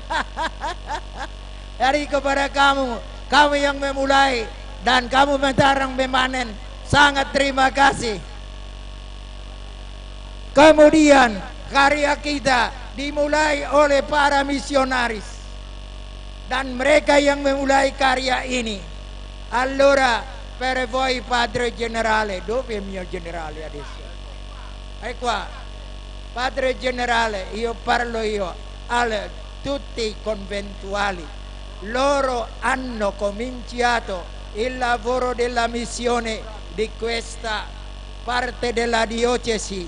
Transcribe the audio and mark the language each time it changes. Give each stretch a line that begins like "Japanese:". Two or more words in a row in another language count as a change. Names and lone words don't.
Indonesian: Dari kepada kamu yang memulai dan kamu mentarang memanen, sangat terima kasih. Kemudian karya kita dimulai oleh para misionaris, dan mereka yang memulai karya ini.
Italian: Allora per voi Padre Generale, dove è il mio generale adesso? Ecco qua, Padre Generale, io parlo a tutti i conventuali. Loro hanno cominciato il lavoro della missione di questa parte della diocesi.